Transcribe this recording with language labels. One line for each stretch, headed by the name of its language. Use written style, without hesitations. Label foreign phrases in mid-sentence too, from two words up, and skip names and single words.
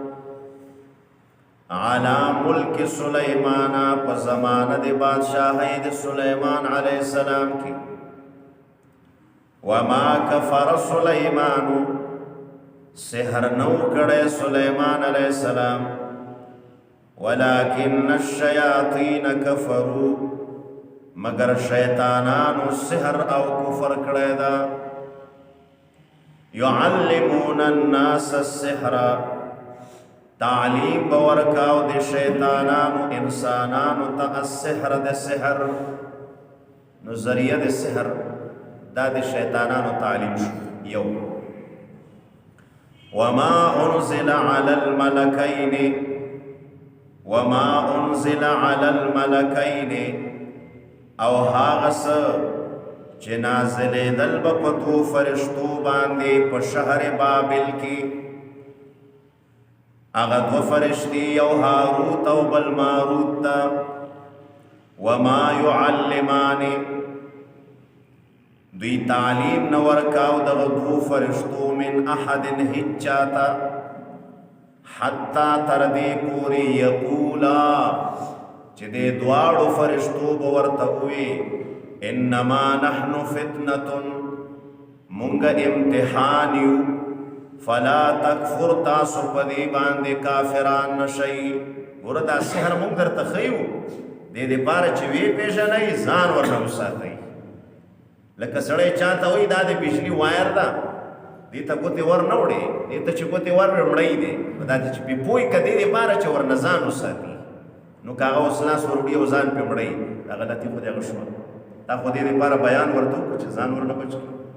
Arabic: علی ملک سلیمان
Pashto: په زمانه د بادشاهۍ د سلیمان علیه السلام کې
Arabic: وما کفر سلیمان
Pashto: سحر نو کړی سلیمان علیه السلام
Arabic: ولكن الشیاطین کفروا
Pashto: مگر شیطانانو سحر او کفر کړی دا
Arabic: يعلمون الناس السحر
Pashto: تعلیم بورکاو د شیطانانو انسانانو ته السحر د سحر نو ذریعه د سحر دا د شیطانانو تعلیم شو یو
Arabic: وما انزل على الملكين وما انزل على الملكين
Pashto: او هاغس چې نازلېدل به په دوو فرشتو باندې په شهر بابل کې هغه دوه فرشتي یو هاروت او بل ماروت ته
Arabic: وما يعلمان
Pashto: دوی تعلیم نه ورکاو دغه دوو فرشتو
Arabic: من احد
Pashto: هیچ چاته حتی تر دې پورې یقولا چې دې دواړو فرشتو به ورته ووي
Arabic: انما نحن فتنة
Pashto: مونږ امتحان یو
Arabic: فلا تکفر
Pashto: تاسو په دې باندې کافران نشئ ګوره دا سحر مونږ درته ښیو دې دپاره چې ویې پېژنئ ځان ورنه وساتئ لکه سړی چاته وایي دا د بجلي وایر ده دې ته ګوتې ور نه وړې دې ته چې ګوتې ور مړی دی دا چې پې پوی که دې دپاره چې ورنه ځان وساتي نو که هغه اوس لاس ور وړي او ځان پې مړی دا غلطي خو دغه شوه دا خو دې دپاره بیان ورته وکړو چې ځان ورنه بچ کړي